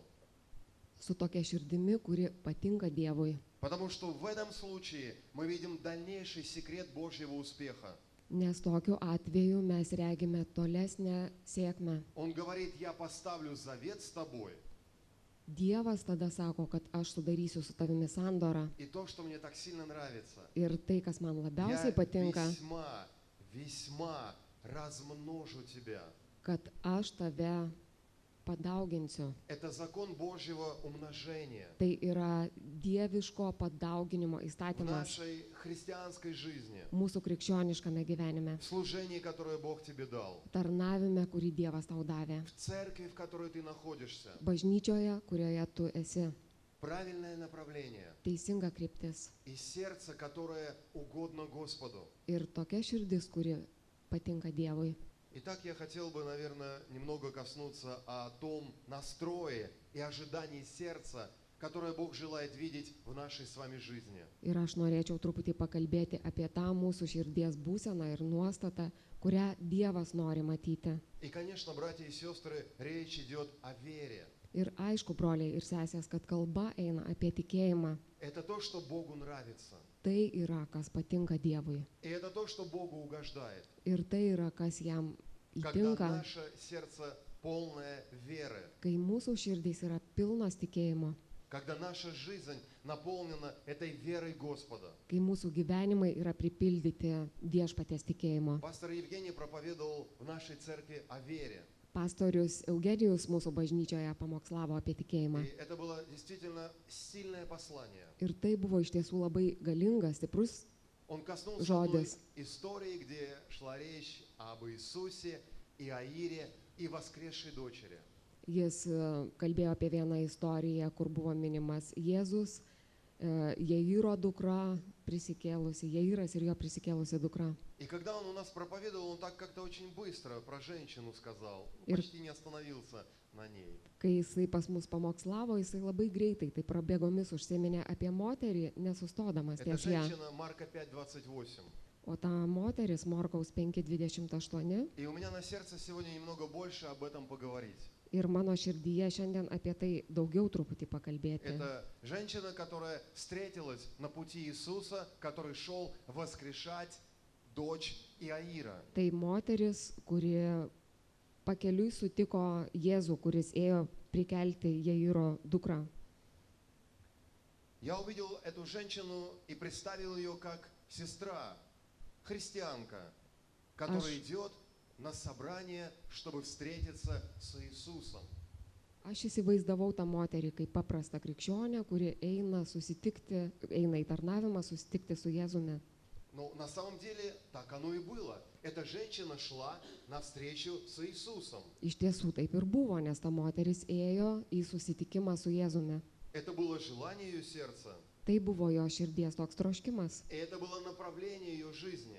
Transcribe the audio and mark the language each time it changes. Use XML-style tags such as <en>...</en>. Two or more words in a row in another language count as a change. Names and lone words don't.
<lt>Su tokia širdimi, kuri patinka Dievui.</lt> <ru>Потому что в этом случае мы видим дальнейший секрет Божьего успеха.</ru> <lt>Nes tokiu atveju mes regime tolesnę sėkmę.</lt> <ru>Он говорит: «Я поставлю завет с тобой,</ru> <lt>Dievas tada sako, kad aš sudarysiu su tavimi sandorą.</lt> <ru>и то, что мне так сильно нравится,</ru> <lt>Ir tai, kas man</lt> <ru>я</ru> <lt>labiausiai patinka,</lt> <ru>весьма размножу тебя».</ru> <lt>kad aš tave padauginsiu.</lt> <ru>Это закон Божьего умножения</ru> <lt>Tai yra dieviško padauginimo</lt> <ru>в</ru> <lt>įstatymas</lt> <ru>нашей христианской жизни,</ru> <lt>mūsų krikščioniškame gyvenime.</lt> <ru>в служении, которое Бог тебе дал,</ru> <lt>Tarnavime, kurį Dievas tau davė.</lt> <ru>в церкви, в которой ты находишься.</ru> <lt>Bažnyčioje, kurioje tu esi.</lt> <ru>Правильное направление</ru> <lt>Teisinga kryptis.</lt> <ru>и сердце, которое угодно Господу.</ru> <lt>Ir tokia širdis, kuri patinka Dievui.</lt> <ru>Итак, я хотел бы, наверное, немного коснуться о том настрое и ожидании сердца, которое Бог желает видеть в нашей с вами жизни.</ru> <lt>Ir aš norėčiau truputį pakalbėti apie tą mūsų širdies būseną ir nuostatą, kurią Dievas nori matyti.</lt> <ru>И, конечно, братья и сестры, речь идет о вере.</ru> <lt>Ir aišku, broliai ir sesės, kad kalba eina apie tikėjimą.</lt> <ru>Это то, что Богу нравится.</ru> <lt>Tai yra, kas patinka Dievui.</lt> <ru>И это то, что Богу угождает.</ru> <lt>Ir tai yra, kas jam</lt> <ru>Когда</ru> <lt>įtinka,</lt> <ru>наше сердце полное веры.</ru> <lt>kai mūsų širdys yra pilnos tikėjimo,</lt> <ru>Когда наша жизнь наполнена этой верой Господа.</ru> <lt>kai mūsų gyvenimai yra pripildyti viešpaties tikėjimo.</lt> <ru>Пастор Евгений проповедовал в нашей церкви о вере.</ru> <lt>Pastorius Eugenijus mūsų bažnyčioje pamokslavo apie tikėjimą.</lt> <ru>И это было действительно сильное послание.</ru> <lt>Ir tai buvo iš tiesų labai galingas, stiprus.</lt> <ru>Он коснулся</ru> <lt>Жодис.</lt> <ru>одной истории, где шла речь об Иисусе, Иаире и воскресшей дочери.</ru> <lt>Jis kalbėjo apie vieną istoriją, kur buvo minimas Jėzus, Jairo dukra prisikėlusi, Jairas ir jo prisikėlusi dukra.</lt> <ru>И когда он у нас проповедовал, он так как-то очень быстро про женщину сказал,</ru> <lt>Ir-</lt> <ru>почти не остановился на ней.</ru> <lt>Kai jisai pas mus pamokslavo, jisai labai greitai, tai prabėgomis užsiminė apie moterį, nesustodamas</lt> <ru>Это</ru> <lt>ties ją.</lt> <ru>женщина Марка 5:28.</ru> <lt>O ta moteris Morkaus 5:28</lt> <ru>И у меня на сердце сегодня немного больше об этом поговорить.</ru> <lt>ir mano širdyje šiandien apie tai daugiau truputį pakalbėti.</lt> <ru>Это женщина, которая встретилась на пути Иисуса, который шел воскрешать дочь Иаира.</ru> <lt>Tai moteris, kuri pakeliui sutiko Jėzų, kuris ėjo prikelti Jairo dukrą.</lt> <ru>Я увидел эту женщину и представил ее как сестра, христианка, которая идет на собрание, чтобы встретиться с Иисусом.</ru> <lt>Aš įsivaizdavau tą moterį kaip paprastą krikščionę, kuri eina į tarnavimą susitikti su Jėzumi.</lt> <ru>Но на самом деле так оно и было. Эта женщина шла навстречу с Иисусом.</ru> <lt>Iš tiesų taip ir buvo, nes ta moteris ėjo į susitikimą su Jėzumi.</lt> <ru>Это было желание ее сердца,</ru> <lt>Tai buvo jo širdies toks troškimas</lt> <ru>и это было направление ее жизни.</ru>